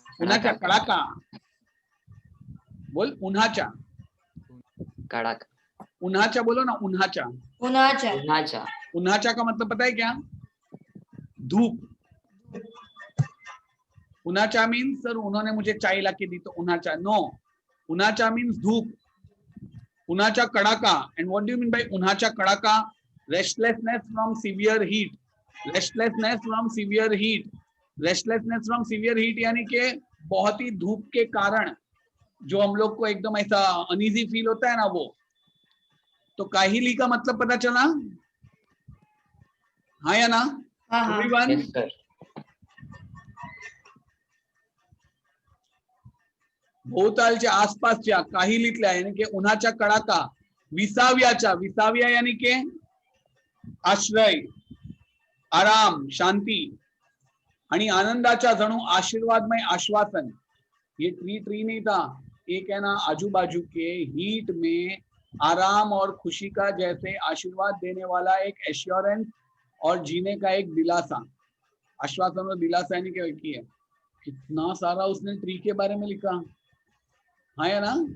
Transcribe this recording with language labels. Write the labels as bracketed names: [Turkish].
[Marathi] उन्हाचा कडाका, बोल उन्हाचा, कड़ाक. [Hindi] उन्हाचा बोलो ना, उन्हाचा। [Marathi] उन्हाचा उन्हाचा. [Hindi] उन्हाचा का मतलब पता है क्या? धूप। उन्हाचा मीन्स सर उन्होंने मुझे चाय ला के दी तो उन्हाचा, नो। उन्हाचा मीन्स धूप। [English] उन्हाचा कड़ाका, and what do you mean by उन्हाचा कड़ाका? Restlessness from severe heat. Restlessness from severe heat, [Hindi] restlessness from severe heat यानी कि बहुत ही धूप के कारण जो हम लोग को एकदम ऐसा अनईजी फील होता है ना, वो। तो काहिली का मतलब पता चला? हाँ या ना? हाँ हाँ [English] Everyone? Yes sir. [Marathi] भोवतालच्या आसपासच्या काहिलीतल्या यानी की उन्हाचा कडाका, विसाव्याचा, विसाव्या यानी कि आश्रय, आराम, शांति आणि आनंदाचा जणू आशीर्वादमय आश्वासन। [Hindi] ये ट्री नहीं था, एक है ना आजू बाजू के हीट में आराम और खुशी का जैसे आशीर्वाद देने वाला एक एश्योरेंस और जीने का एक दिलासा। आश्वासन और दिलासा यानी क्या है? कितना सारा उसने ट्री के बारे में लिखा, हाँ या ना?